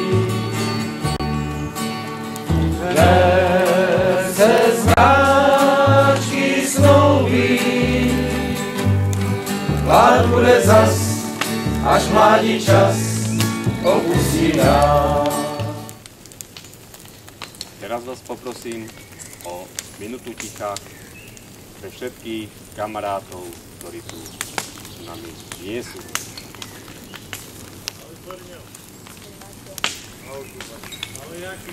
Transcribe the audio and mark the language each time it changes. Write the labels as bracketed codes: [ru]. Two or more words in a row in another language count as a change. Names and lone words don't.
[cs] Dnes se znáčky snoubí, hlad bude zas, až mládí čas opustí nás. [sk] Teraz vás poprosím o minútu ticha pre všetkých kamarátov, ktorí tu s nami nie sú. [cs] Ale jaký?